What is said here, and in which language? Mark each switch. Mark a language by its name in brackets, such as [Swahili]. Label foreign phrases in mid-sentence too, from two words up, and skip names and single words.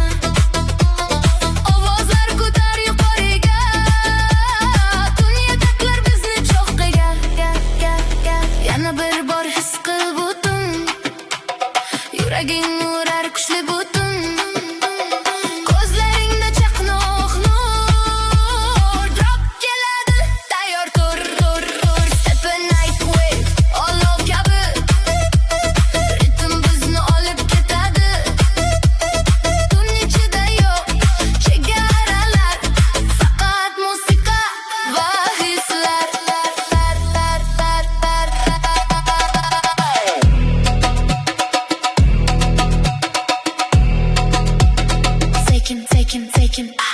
[Uzbek] Ovozlar ko'tar yuqoriga, tun yetaklar bizni cho'qqiga. Yana bir bor his qil butun, yuraging urar kuchli butun. Ko'zlaringda chaqnoq nur, drop keladi, tayyor tur. [English] Step and night wave, [Uzbek] olov kabi, ritm bizni olib ketadi. Tun ichida yo'q chegaralar, faqat musiqa va hislar. [English] Taking.